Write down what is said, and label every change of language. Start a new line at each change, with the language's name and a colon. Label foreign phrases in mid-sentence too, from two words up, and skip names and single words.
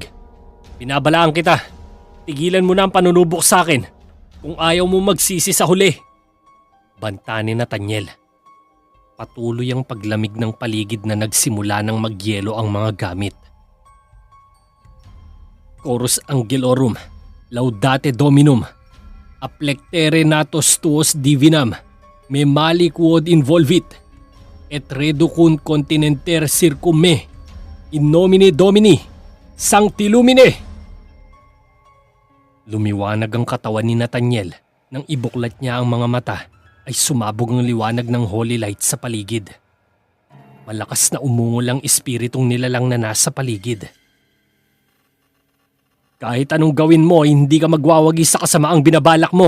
Filipino: Binabalaan kita. Tigilan mo na ang panunubok sa akin kung ayaw mo magsisi sa huli. Banta ni Nathaniel. Patuloy ang paglamig ng paligid na nagsimula ng magyelo ang mga gamit.
Latin: Chorus Angelorum, Laudate Dominum, Aplectere natos tuos divinam, me mali quod involvit, et reducunt continenter circum me, in nomine Domini, Sancti Lumine.
Filipino: Lumiwanag ang katawan ni Nathaniel nang ibuklat niya ang mga mata ay sumabog ang liwanag ng
English: holy light
Filipino: sa paligid. Malakas na umungol ang espiritong nilalang na nasa paligid. Kahit anong gawin mo, hindi ka magwawagi sa kasamaang binabalak mo.